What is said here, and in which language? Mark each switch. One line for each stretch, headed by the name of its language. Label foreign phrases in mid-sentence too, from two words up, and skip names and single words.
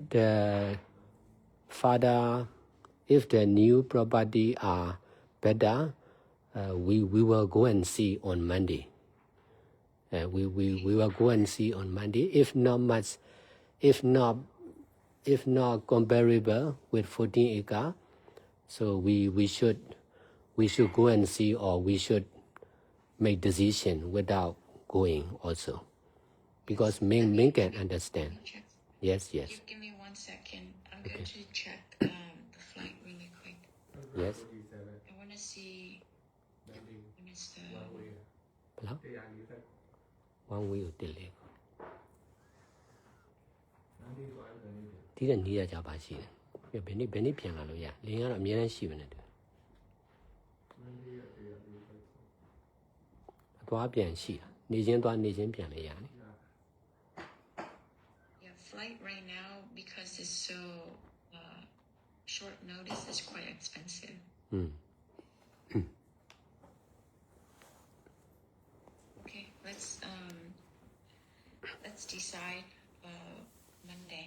English: the new property are better we will go and see on Monday we will go and see on Monday if not comparable with 14 acre so we should go and see or we should make decision without going also because men can understand yes give me 1 second I'm going to check the flight really quick yes I want to see when is the one way
Burmese: ကိုတက်လေဒီတဲ့နေရကြပါရှိတယ်ဘယ်နေ့ပြန်လာလို့ရလင်းကတော့အများနဲ့ရှိပါနဲ့တယ်အသွားပြန်ရှိတာနေချင်းသွားနေချင်းပြန်လည်းရတယ်
English: yeah flight right now because it's so short notice is quite expensive okay let's decide Monday